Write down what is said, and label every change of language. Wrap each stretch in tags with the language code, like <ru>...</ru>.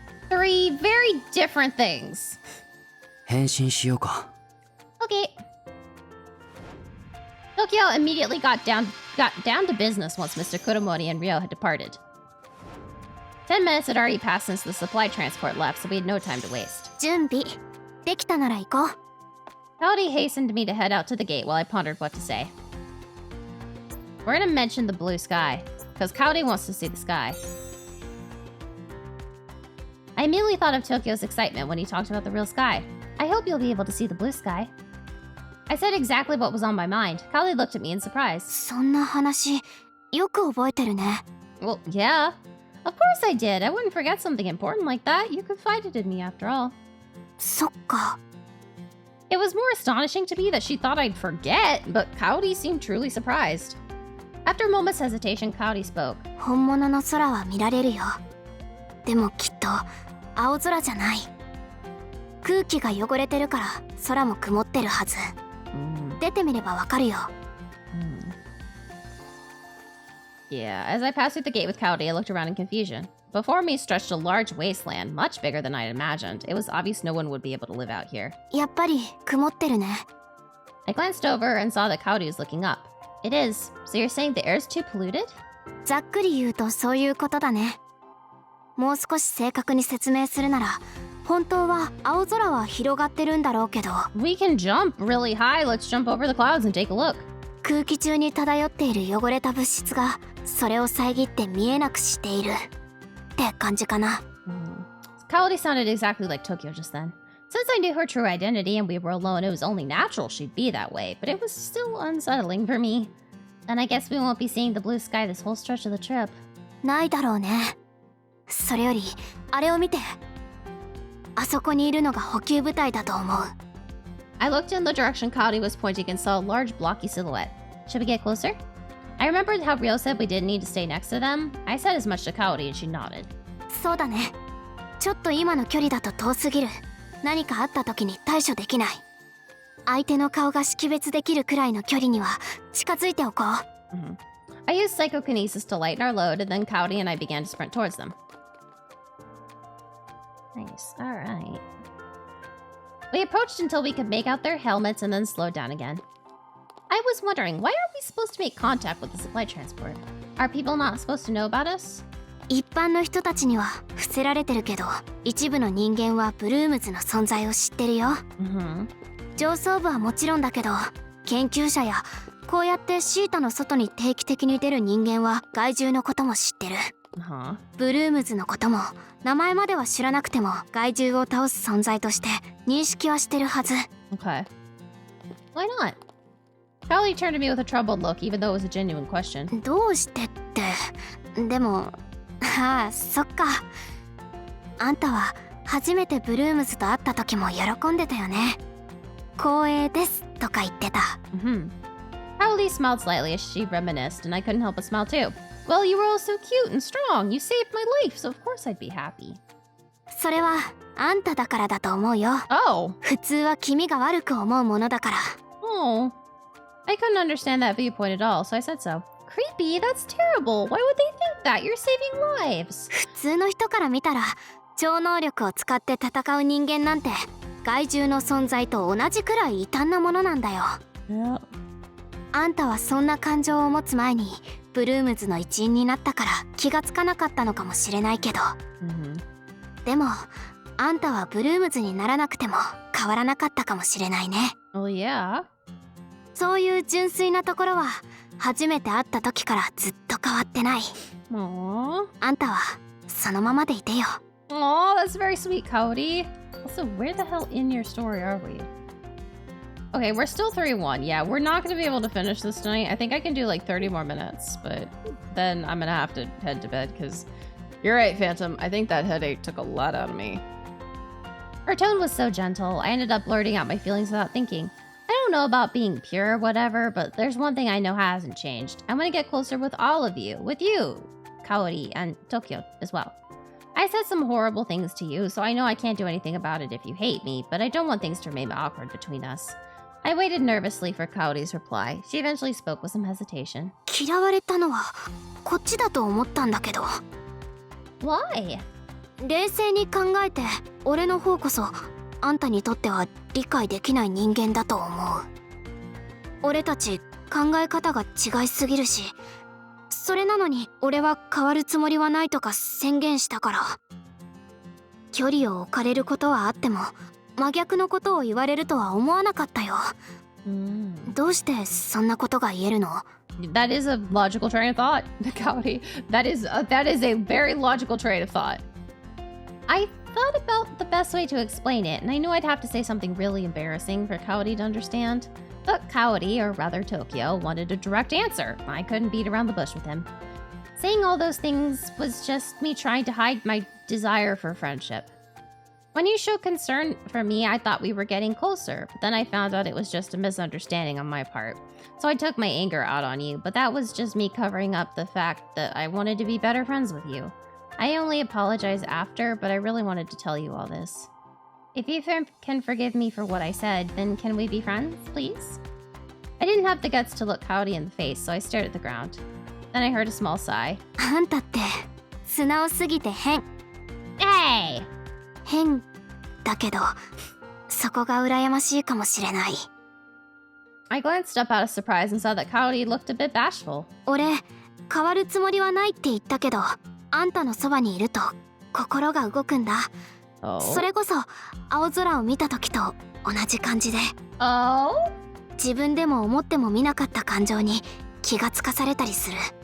<en>3 very different things.</en> <ja>変身しようか。</ja> <en>Okay. Tokyo immediately got down to business once Mr. Kuromori and Ryo had departed. 10 minutes had already passed since the supply transport left, so we had no time to waste.</en> <ja>準備できたなら行こう。</ja> <en>Howdy hastened me to head out to the gate while I pondered what to say. We're gonna mention the blue sky, because Cowdy wants to see the sky. I immediately thought of Tokyo's excitement when he talked about the real sky. I hope you'll be able to see the blue sky. I said exactly what was on my mind. Cowdy looked at me in surprise.</en> <ja>そんな話よく覚えてるね。</ja> <en>Well, yeah. Of course I did. I wouldn't forget something important like that. You confided in me after all.</en> <ja>そっか。</ja> <en>It was more astonishing to me that she thought I'd forget, but Cowdy seemed truly surprised. After a moment's hesitation, Cowdy spoke.</en> <ja>本物の空は見られるよ。でもきっと青空じゃない。空気が汚れてるから空も曇ってるはず。出てみればわかるよ。</ja> <en>Yeah, as I passed through the gate with Cowdy, I looked around in confusion. Before me stretched a large wasteland, much bigger than I'd imagined. It was obvious no one would be able to live out here.</en> <ja>やっぱり曇ってるね。</ja> <en>I glanced over and saw that Cowdy was looking up. It is. So you're saying the air's too polluted?</en> <ja>ざっくり言うとそういうことだね。もう少し正確に説明するなら、本当は青空は広がってるんだろうけど。</ja> <en>We can jump really high. Let's jump over the clouds and take a look.</en> <ja>空気中に漂っている汚れた物質がそれを遮って見えなくしているって感じかな。</ja> <en>Cowdy sounded exactly like Tokyo just then. Since I knew her true identity and we were alone, it was only natural she'd be that way, but it was still unsettling for me. And I guess we won't be seeing the blue sky this whole stretch of the trip.</en> <ja>ないだろうね。それよりあれを見て。あそこにいるのが補給部隊だと思う。</ja> <en>I looked in the direction Cowdy was pointing and saw a large blocky silhouette. Should we get closer? I remembered how Ryo said we didn't need to stay next to them. I said as much to Cowdy and she nodded.</en> <ja>そうだね。ちょっと今の距離だと遠すぎる。何かあった時に対処できない。相手の顔が識別できるくらいの距離には近づいておこう。</ja> <en>I used psychokinesis to lighten our load, and then Cowdy and I began to sprint towards them. Nice. All right. We approached until we could make out their helmets and then slowed down again. I was wondering, why aren't we supposed to make contact with the supply transport? Are people not supposed to know about us?</en> <ja>一般の人たちには伏せられてるけど、一部の人間はブルームズの存在を知ってるよ。上層部はもちろんだけど、研究者やこうやってシータの外に定期的に出る人間は害獣のことも知ってる。ブルームズのことも名前までは知らなくても害獣を倒す存在として認識はしてるはず。</ja> <en>Okay. Why not? Cowdy turned to me with a troubled look, even though it was a genuine question.</en> <ja>どうしてって。でも、ああ、そっか。あんたは初めてブルームズと会った時も喜んでたよね。光栄ですとか言ってた。</ja> <en>Cowdy smiled slightly as she reminisced, and I couldn't help but smile too. Well, you were all so cute and strong. You saved my life, so of course I'd be happy.</en> <ja>それはあんただからだと思うよ。</ja> <en>Oh.</en> <ja>普通は君が悪く思うものだから。</ja> <en>Oh. I couldn't understand that viewpoint at all, so I said so. Creepy, that's terrible. Why would they think that? You're saving lives.</en> <ja>普通の人から見たら、超能力を使って戦う人間なんて害獣の存在と同じくらい異端なものなんだよ。</ja> <en>Yeah.</en> <ja>あんたはそんな感情を持つ前にブルームズの一員になったから気がつかなかったのかもしれないけど、でもあんたはブルームズにならなくても変わらなかったかもしれないね。</ja> <en>Oh yeah.</en> <ja>そういう純粋なところは初めて会った時からずっと変わってない。</ja> <en>Aww.</en> <ja>あんたはそのままでいてよ。</ja> <en>Aw, that's very sweet, Cody. Also, where the hell in your story are we? Okay, we're still 3-1. Yeah, we're not going to be able to finish this tonight. I think I can do like 30 more minutes, but then I'm going to have to head to bed because you're right, Phantom. I think that headache took a lot out of me. Her tone was so gentle, I ended up blurting out my feelings without thinking. I don't know about being pure or whatever, but there's one thing I know hasn't changed. I want to get closer with all of you. With you, Kaori, and Tokio as well. I said some horrible things to you, so I know I can't do anything about it if you hate me, but I don't want things to remain awkward between us. I waited nervously for Kaori's reply. She eventually spoke with some hesitation.</en> <ja>嫌われたのはこっちだと思ったんだけど。</ja> <en>Why?</en> <ja>冷静に考えて、俺の方こそあんたにとっては理解できない人間だと思う。俺たち考え方が違いすぎるし、それなのに俺は変わるつもりはないとか宣言したから。距離を置かれることはあっても、真逆のことを言われるとは思わなかったよ。どうしてそんなことが言えるの？</ja> <en>That is a logical train of thought, Kaori. That is a very logical train of thought. I thought about the best way to explain it, and I knew I'd have to say something really embarrassing for Kaori to understand. But Kaori, or rather Tokio, wanted a direct answer. I couldn't beat around the bush with him. Saying all those things was just me trying to hide my desire for friendship. When you showed concern for me, I thought we were getting closer, but then I found out it was just a misunderstanding on my part. So I took my anger out on you, but that was just me covering up the fact that I wanted to be better friends with you. I only apologized after, but I really wanted to tell you all this. If you can forgive me for what I said, then can we be friends, please? I didn't have the guts to look Kaori in the face, so I stared at the ground. Then I heard a small sigh.</en> <ja>あんたって素直すぎて変。</ja> <en>Hey!</en> <ja>変だけど、そこが羨ましいかもしれない。</ja> <en>I glanced up out of surprise and saw that Kaori looked a bit bashful.</en> <ja>俺、変わるつもりはないって言ったけど、あんたのそばにいると心が動くんだ。それこそ青空を見た時と同じ感じで。自分でも思ってもみなかった感情に気がつかされたりする。</ja>